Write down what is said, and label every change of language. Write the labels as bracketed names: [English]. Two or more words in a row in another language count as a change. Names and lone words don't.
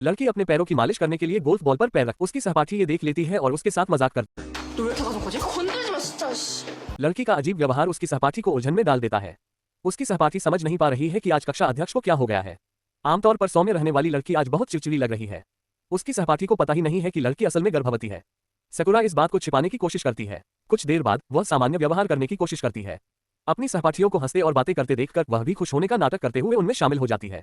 [Hindi] लड़की अपने पैरों की मालिश करने के लिए गोल्फ बॉल पर पैर रख उसकी सहपाठी ये देख लेती है और उसके साथ मजाक कर। [Korean] 너 왜 이렇게 가져가지? 건들지 마 진짜. 씨. [Hindi] लड़की का अजीब व्यवहार उसकी सहपाठी को उलझन में डाल देता है। उसकी सहपाठी समझ नहीं पा रही है कि आज कक्षा अध्यक्ष को क्या हो गया है। आमतौर पर सौम्य रहने वाली लड़की आज बहुत चिड़चिड़ी लग रही है। उसकी सहपाठी को पता ही नहीं है कि लड़की असल में गर्भवती है। सकुरा इस बात को छिपाने की कोशिश करती है। कुछ देर बाद वह सामान्य व्यवहार करने की कोशिश करती है। अपनी सहपाठियों को हंसते और बातें करते देखकर वह भी खुश होने का नाटक करते हुए उनमें शामिल हो जाती है।